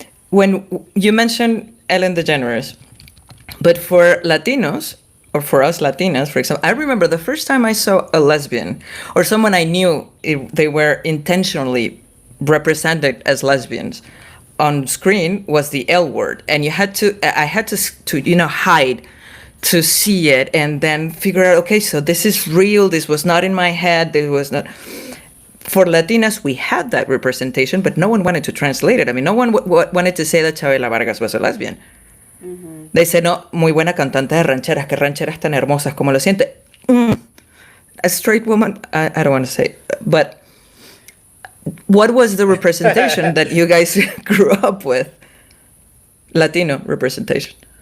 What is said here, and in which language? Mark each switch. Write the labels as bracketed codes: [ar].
[en] When you mentioned Ellen DeGeneres, but for Latinos, or for us Latinas, for example, I remember the first time I saw a lesbian or someone I knew they were intentionally represented as lesbians on screen was the L word, and I had to hide to see it and then figure out, okay, so this is real, this was not in my head, this was not. For Latinas, we had that representation, but no one wanted to translate it. I mean, no one wanted to say that Chabela Vargas was a lesbian. Mm-hmm. They said, [es] no, muy buena cantante de rancheras, que rancheras tan hermosas, como lo siente. [en] A straight woman, I don't want to say, but what was the representation that you guys grew up with? Latino representation.